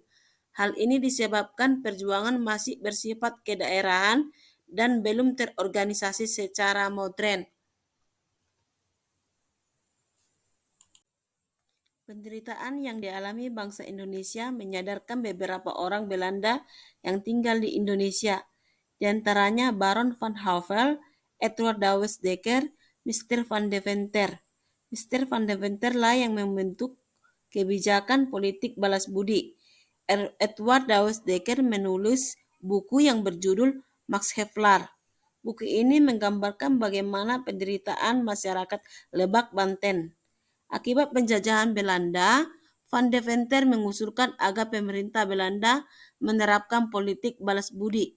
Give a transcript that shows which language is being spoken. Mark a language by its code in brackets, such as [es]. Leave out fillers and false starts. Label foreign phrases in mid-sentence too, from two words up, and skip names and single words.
[id] Hal ini disebabkan perjuangan masih bersifat kedaerahan dan belum terorganisasi secara modern. Penderitaan yang dialami bangsa Indonesia menyadarkan beberapa orang Belanda yang tinggal di Indonesia, di antaranya Baron van Havel, Edward Dawes Dekker, Mr. van Deventer. Mr. van Deventer lah yang membentuk kebijakan politik balas budi. Edward Dawes Dekker menulis buku yang berjudul Max Havelaar. Buku ini menggambarkan bagaimana penderitaan masyarakat Lebak, Banten. Akibat penjajahan Belanda, Van Deventer mengusulkan agar pemerintah Belanda menerapkan politik balas budi.